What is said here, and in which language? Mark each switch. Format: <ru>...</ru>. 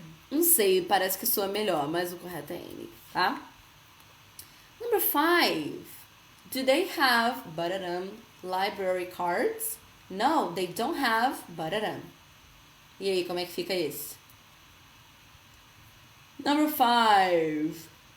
<pt>Não sei, parece que soa melhor, mas o correto é any, tá?</pt> <en>Number 5. Do they have library cards? No, they don't have</en> <pt>E aí, como é que fica esse?</pt> <en>Number 5.</en>